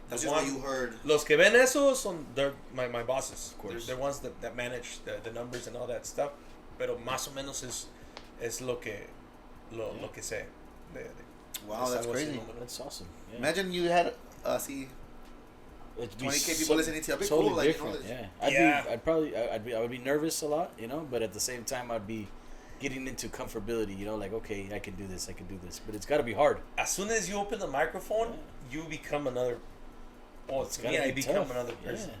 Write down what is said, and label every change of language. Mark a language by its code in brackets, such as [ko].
[en] that's just what you heard. [es] Los que ven eso [en] they're my bosses. Of course. They're the ones that manage the numbers and all that stuff. [es] Pero más o menos es lo que sé. [en] Wow, that's crazy. That's awesome. Yeah. Imagine you had 20K people listening to you. That'd be totally cool. Like, different. I would be nervous a lot, but at the same time I'd be getting into comfortability, like, okay, I can do this, but it's got to be hard. As soon as you open the microphone, you become another. Oh, it's me. I become another person.